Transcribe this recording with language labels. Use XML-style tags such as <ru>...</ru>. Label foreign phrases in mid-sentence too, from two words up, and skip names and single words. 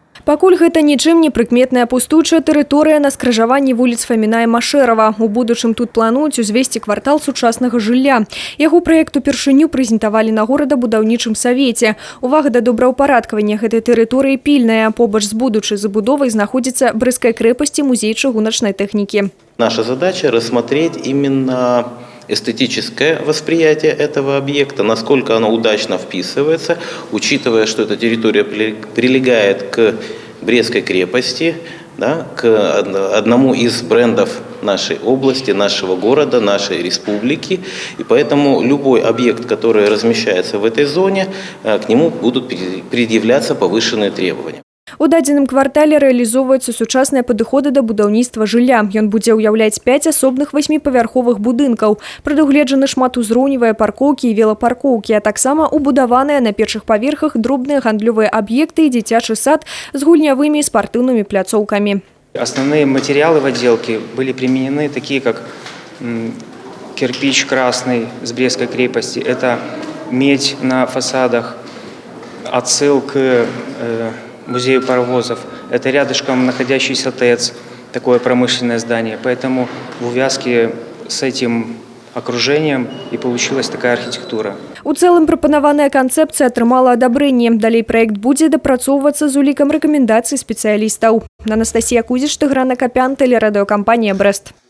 <be>Пакуль гэта нічым не прыкметная пустуючая тэрыторыя на скрыжаванні вуліц Фаміна і Машэрава. У будучым тут плануюць узвесці квартал сучаснага жылля. Яго праект упершыню прэзентавалі на горадабудаўнічым савеце. Увага да добраўпарадкавання гэтай тэрыторыі пільная. Побач з будучай забудовай знаходзіцца Брестская крэпасць і музей чыгуначнай тэхнікі.</be> <ru>Наша задача рассмотреть именно эстетическое восприятие этого объекта, насколько оно удачно вписывается, учитывая, что эта территория прилегает к Брестской крепости, да, к одному из брендов нашей области, нашего города, нашей республики. И поэтому любой объект, который размещается в этой зоне, к нему будут предъявляться повышенные требования.</ru> <be>У дадзеным квартале рэалізоўваюцца сучасныя падыходы да будаўніцтва жылля. Ён будзе ўяўляць 5 асобных 8павярховых будынкаў. Прадугледжаны шматузроўневыя паркоўкі і велапаркоўкі, а таксама убудаваныя на першых паверхах дробныя гандлёвыя аб'екты і дзіцячы сад з гульнявымі і спартыўнымі пляцоўкамі.</be> <ru>Основные материалы в отделке были применены, такие как кирпич красный с Брестской крепости, это медь на фасадах, отсыл к музею паровозов. Это рядышком находящийся ТЭЦ, такое промышленное здание. Поэтому в увязке с этим окружением и получилась такая архитектура.</ru> <be>У цэлым прапанаваная канцэпцыя атрымала адабрэнне. Далей праект будзе дапрацоўвацца з улікам рэкамендацый спецыялістаў. Анастасія Кузіш, Тыгран Акапян, тэлерадыёкампанія «Брест».</be>